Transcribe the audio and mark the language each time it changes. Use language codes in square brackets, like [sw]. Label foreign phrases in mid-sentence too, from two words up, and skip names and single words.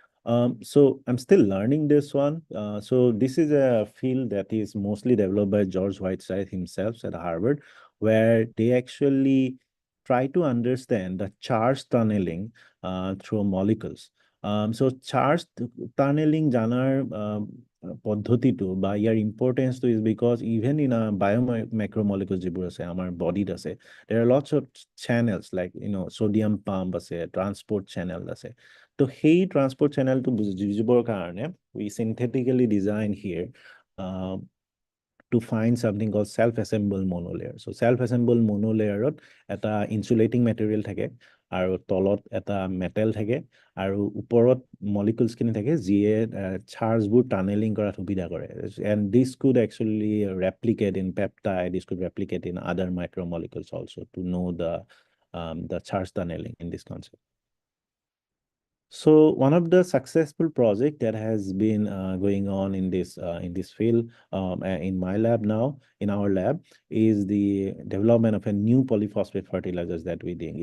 [en] So I'm still learning this one. So this is a field that is mostly developed by George Whiteside himself at Harvard, where they actually try to understand the charge tunneling through molecules. So charge tunneling [as] জানাৰ পদ্ধতিটো বা ইয়াৰ ইম্পৰ্টেঞ্চটো [en] is because even in a biomacromolecules [as] যিবোৰ আছে আমাৰ বডিত আছে, [en] there are lots of channels like sodium pump আছে, transport channel আছে. [as] তো সেই ট্ৰান্সপৰ্ট চেনেলটো বুজিবৰ কাৰণে [en] we synthetically design here uh, to find something called self-assembled monolayer. So self-assembled monolayer [as] এটা [en] insulating material [as] থাকে আৰু তলত এটা metal থাকে আৰু ওপৰত molecules খিনি থাকে যিয়ে চাৰ্জবোৰ টানেলিং কৰাত সুবিধা কৰে. [en] And this could actually replicate in peptide, this could replicate in other micromolecules also to know the charge tunneling in this concept. So one of the successful project that has been going on in this field in my lab now, in our lab, is the development of a new polyphosphate fertilizers that we doing.